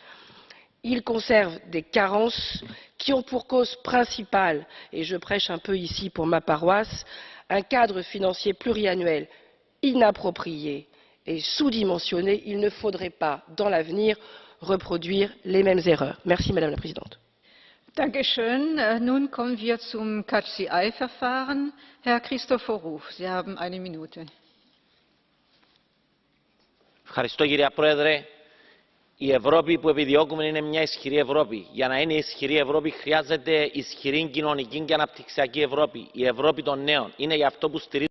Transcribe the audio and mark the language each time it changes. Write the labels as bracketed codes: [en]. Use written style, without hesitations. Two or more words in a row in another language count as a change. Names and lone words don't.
[fr] Ils conservent des carences qui ont pour cause principale, et je prêche un peu ici pour ma paroisse, un cadre financier pluriannuel inapproprié et sous-dimensionné. Il ne faudrait pas, dans l'avenir, reproduire les mêmes erreurs. Merci Madame la Présidente. [de] Dankeschön. Nun kommen wir zum Catch-the-Eye-Verfahren. Herr Christophorou, Sie haben 1 Minute. [el] Ευχαριστώ κυρία Πρόεδρε. Η Ευρώπη που επιδιώκουμε είναι μια ισχυρή Ευρώπη. Για να είναι ισχυρή Ευρώπη χρειάζεται ισχυρή κοινωνική και αναπτυξιακή Ευρώπη. Η Ευρώπη των νέων. Είναι γι' αυτό που στηρίζουμε